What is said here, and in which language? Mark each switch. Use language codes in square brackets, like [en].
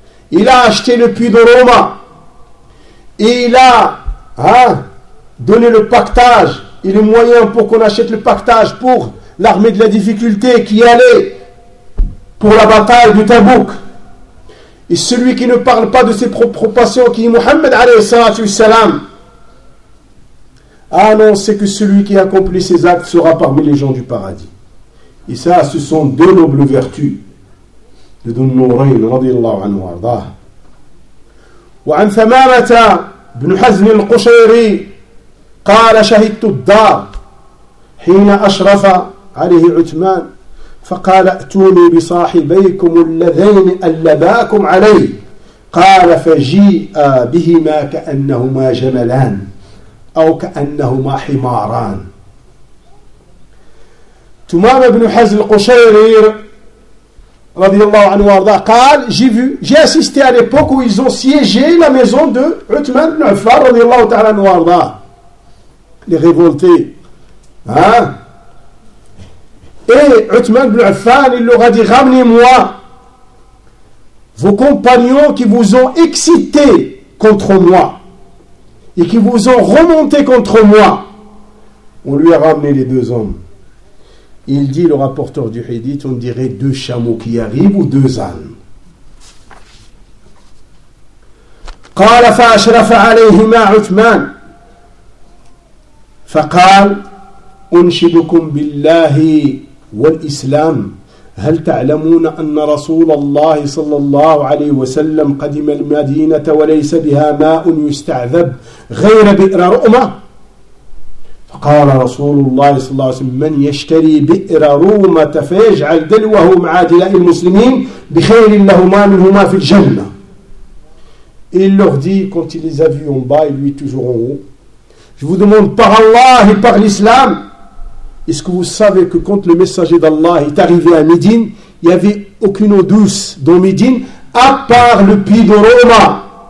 [fr] Il a acheté le puits de Roma et il a donné le pactage et le moyen pour qu'on achète le pactage pour l'armée de la difficulté qui allait pour la bataille du Tabouk. Et celui qui ne parle pas de ses propres passions, qui est Mohammed alayhi salam, a annoncé que celui qui accomplit ses actes sera parmi les gens du paradis. Et ça, ce sont deux nobles vertus. [ar] لدن نورين رضي الله عنه وارضاه. وعن ثمامة بن حزم القشيري قال شهدت الدار حين أشرف عليه عثمان فقال ائتوني بصاحبيكم اللذين اللباكم عليه, قال فجيء بهما كأنهما جملان أو كأنهما حماران. [fr] ثمامة بن حزم القشيري radiyallahu anhu arda, قال, j'ai assisté à l'époque où ils ont siégé la maison de Uthman ibn Affan radiyallahu ta'ala anhu arda, les révoltés, et Uthman ibn Affan, il leur a dit, ramenez-moi vos compagnons qui vous ont excité contre moi et qui vous ont remonté contre moi. On lui a ramené les deux hommes. Il dit, le rapporteur du hadith, on dirait deux chameaux qui arrivent ou deux ânes. [ar] قال فأشرف عليهما عثمان فقال أنشدكم بالله والإسلام هل تعلمون أن رسول الله صلى الله عليه وسلم قدم المدينة وليس بها ماء يستعذب غير بئر رؤمة؟ قال رسول الله صلى الله عليه وسلم من يشتري بئر رومة فيجعل دلوه مع دلاء المسلمين بخير لهما منهما في الجنة. [fr] Il leur dit, quand il les a vus en bas, et lui toujours en haut, je vous demande par Allah et par l'islam, est-ce que vous savez que quand le messager d'Allah est arrivé à Médine, il n'y avait aucune eau douce dans Médine à part le puits de Roma.